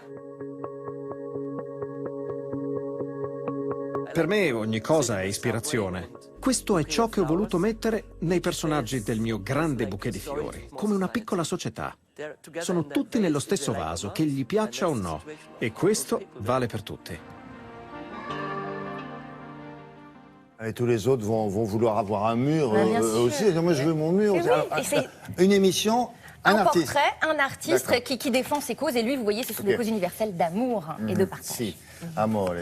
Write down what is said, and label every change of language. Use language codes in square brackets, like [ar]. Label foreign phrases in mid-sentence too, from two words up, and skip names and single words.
[it] Per me ogni cosa è ispirazione. Questo è ciò che ho voluto mettere nei personaggi del mio grande bouquet di fiori, come una piccola società. Sono tutti nello stesso vaso, che gli piaccia o no, e questo vale per tutti. [fr] Et tous les autres vont vouloir avoir un mur aussi. Moi, je veux mon mur. Oui, une émission, un artiste. Portrait, un artiste qui défend ses causes. Et lui, vous voyez, ce sont des causes universelles d'amour et de partage.